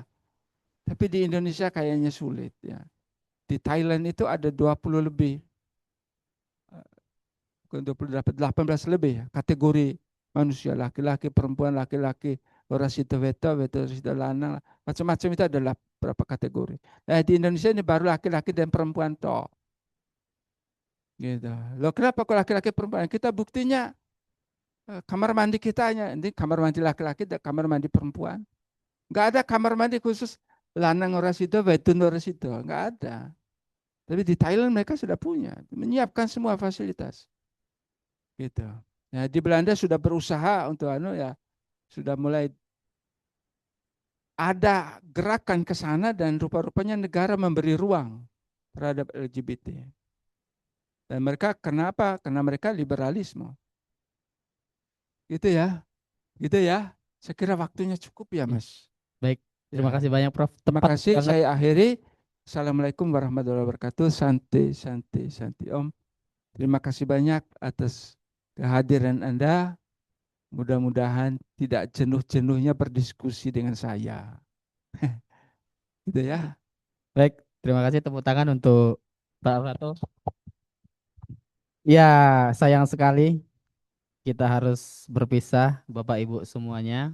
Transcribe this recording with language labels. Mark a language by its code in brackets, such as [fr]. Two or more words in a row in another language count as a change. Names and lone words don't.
[id] Tapi di Indonesia kayaknya sulit ya. Di Thailand itu ada 20 lebih, bukan 28, 18 lebih ya, kategori manusia, laki-laki, perempuan, laki-laki, orasito veto, veto orasito lanang, macam-macam itu adalah berapa kategori. Nah, di Indonesia ini baru laki-laki dan perempuan toh. Gitu. Loh, kenapa kok laki-laki perempuan? Kita buktinya kamar mandi kita hanya ini kamar mandi laki-laki dan kamar mandi perempuan. Enggak ada kamar mandi khusus lanang orasito, vetun orasito, enggak ada. Tapi di Thailand mereka sudah punya, menyiapkan semua fasilitas. Gitu. Nah, di Belanda sudah berusaha untuk ya, sudah mulai ada gerakan ke sana, dan rupa-rupanya negara memberi ruang terhadap LGBT. Dan mereka kenapa? Karena mereka liberalisme. Gitu ya. Gitu ya. Saya kira waktunya cukup ya, Mas. Baik, terima Ya. kasih banyak Prof. Terima Tepat kasih. banget. Saya akhiri. [ar] Assalamualaikum warahmatullahi wabarakatuh. [sa] Santi, santi, santi Om. [id] Terima kasih banyak atas kehadiran Anda. Mudah-mudahan tidak jenuh-jenuhnya berdiskusi dengan saya. Gitu ya. Baik, terima kasih, tepuk tangan untuk Pak Rato. Ya, sayang sekali kita harus berpisah Bapak Ibu semuanya.